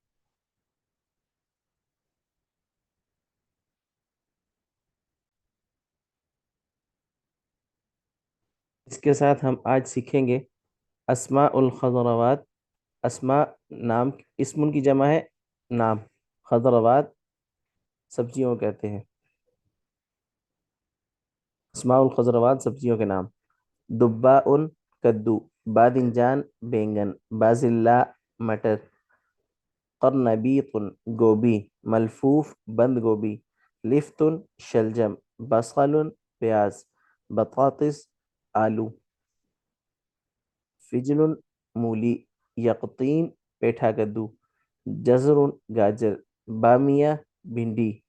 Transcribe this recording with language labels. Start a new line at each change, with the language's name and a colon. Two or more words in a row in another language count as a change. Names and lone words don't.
Urdu: اس کے ساتھ ہم آج سیکھیں گے
Arabic: اسماء الخضروات،
Urdu: اسماء نام، اسم ان کی جمع ہے نام، خضروات سبزیوں کو کہتے ہیں،
Arabic: اسماء الخضروات
Urdu: سبزیوں کے نام۔ دبّاءٌ کدو، بادنجان بینگن، بازلاء مٹر، قرنبیط گوبھی، ملفوف بند گوبھی، لفت شلجم، بصل پیاز، بطاطس آلو، فجل مولی، یقطین پیٹھا کدو، جزر گاجر، بامیہ بھنڈی,